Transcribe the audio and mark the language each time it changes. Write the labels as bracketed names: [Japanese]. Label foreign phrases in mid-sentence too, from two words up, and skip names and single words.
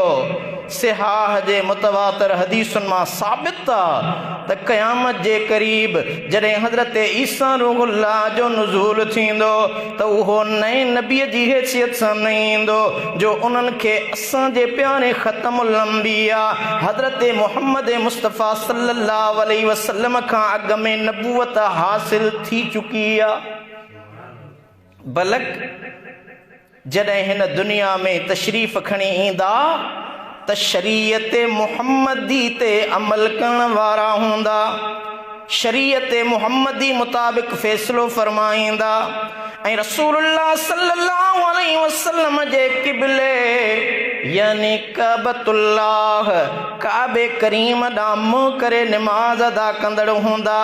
[Sindhi] सिहाह जे मुतवातिर हदीसुनि मां साबित आहे त क़यामत जे क़रीब जॾहिं हज़रत ईसा रूहुल्लाह जो नुज़ूल थींदो त उहो नए नबीअ जी हैसियत सां न ईंदो जो उन्हनि खे असांजे प्यारे ख़तमुल अंबिया हज़रत मुहम्मद मुस्तफ़ा [Arabic] صلى الله عليه وسلم [Sindhi] खां अॻु में नबूवत हासिल थी चुकी आहे। बलक जॾहिं हिन दुनिया में तशरीफ़ खणी ईंदा त शरीयत मुहम्मदी ते अमल करण वारा हूंदा, शरीयत मुहम्मदी मुताबिक़ फ़ैसिलो फरमाईंदा ऐं रसूलुल्लाह [Arabic] صلى الله عليه وسلم [Sindhi] जे क़िबले यानी काबतुल्लाह काबे करीम ॾांहुं मुंहुं करे निमाज़ अदा कंदड़ हूंदा।